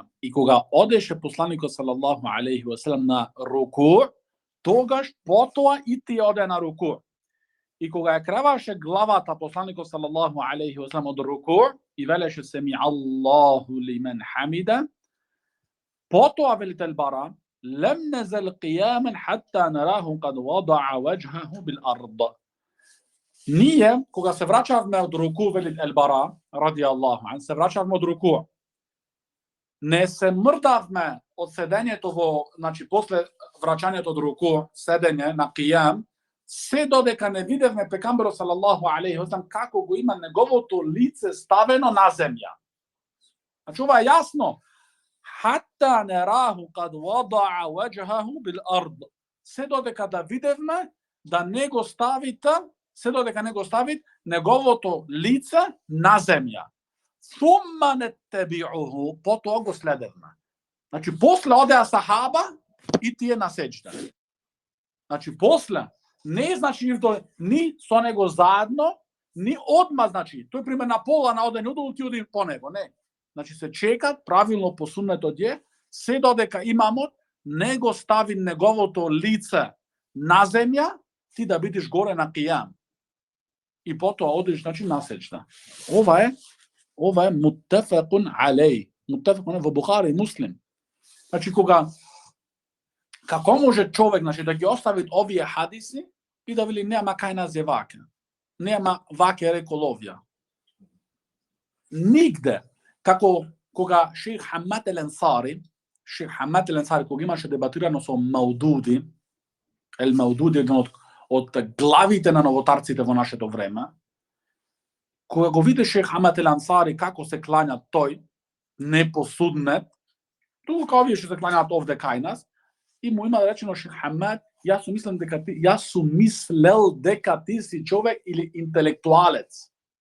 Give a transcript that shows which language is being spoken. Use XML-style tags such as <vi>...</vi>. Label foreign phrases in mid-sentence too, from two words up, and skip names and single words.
<mk>И кога одеше посланикот</mk> <ar>صلى الله عليه وسلم</ar> <mk>на руку, тогаш потоа и тие оде на руку. И кога ја креваше главата посланикот</mk> <ar>صلى الله عليه وسلم</ar> <mk>од руку и велеше</mk> <ar>سمع الله لمن حمده,</ar> <mk>потоа велите Ал-Бара:</mk> <ar>لم نزل قياما حتى نراه قد وضع وجهه بالأرض.</ar> <mk>Ние, кога се враќавме од руку, велит Ал-Бара</mk> <ar>رضي الله عن,</ar> <mk>се враќавме од руку, не се мрдавме од седењето во, значи после враќањето од руку, седење на қијам, се додека не видевме пекамберот</mk> <ar>صلى الله عليه وسلم</ar> <mk>како го има неговото лице ставено на земја. Значи ова е јасно.</mk> <ar>حتى نراه قد وضع وجهه بالأرض.</ar> <mk>Се додека да видевме да не го ставите, се додека не го ставит неговото лице на земја.</mk> <ar>ثم نتبعه,</ar> <mk>потоа го следевме. Значи после одеа сахаба и тие на сеџда. Значи после не значи ни со него заедно, ни одма, значи тој пример на пола на оден удол ти оди по него, не. Значи се чекат правилно по суннетот е, се додека имамот не го стави неговото лице на земја, ти да бидеш горе на қијам. И потоа одиш, значи, на сеџда. Ова е</mk> <ar>متفق عليه.</ar> <mk>Муттафакун во Бухари и Муслим. Значи, како може човек, значи, да ги остави овие хадиси и да вели нема кај нас е ваке. Нема ваке рекол овија. Нигде. Како кога шейх Хамад ел-Ансари, кога имаше дебатирано со Маудуди, Маудуди еден од главите на новотарците во нашето време, кога го видеше шейх Хамад ел-Ансари како се клања тој, непосуднет, тука овие што се клањаат овде кај нас, и му има речено шейх Хамад: јас сум мислел дека ти си човек или интелектуалец.</mk>